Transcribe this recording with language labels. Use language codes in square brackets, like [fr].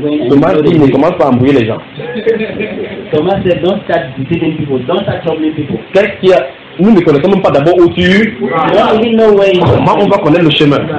[fr] Thomas dit, ne commence pas à embrouiller les gens. [en] Thomas dit, don't start deceiving people, don't start troubling people. [fr] Qu'est-ce qu'il y a? Nous ne connaissons même pas d'abord où tu es. Comment on va connaître le chemin?